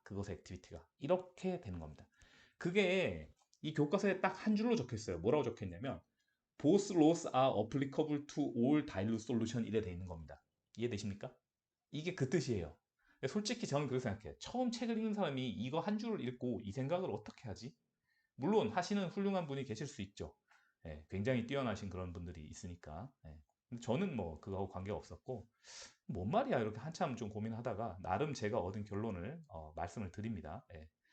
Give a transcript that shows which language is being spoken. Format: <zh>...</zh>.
<ko>그것의 액티비티가 이렇게 되는 겁니다. 그게 이 교과서에 딱 한 줄로 적혀 있어요. 뭐라고 적혀 있냐면</ko> <en>Both laws are applicable to all dilute solution</en> <ko>이래 돼 있는 겁니다. 이해되십니까? 이게 그 뜻이에요. 솔직히 저는 그렇게 생각해요. 처음 책을 읽는 사람이 이거 한 줄을 읽고 이 생각을 어떻게 하지? 물론 하시는 훌륭한 분이 계실 수 있죠. 예, 굉장히 뛰어나신 그런 분들이 있으니까. 예. 근데 저는 뭐 그거하고 관계가 없었고, 뭔 말이야 이렇게 한참 좀 고민하다가 나름 제가 얻은 결론을 말씀을 드립니다. 예.</ko>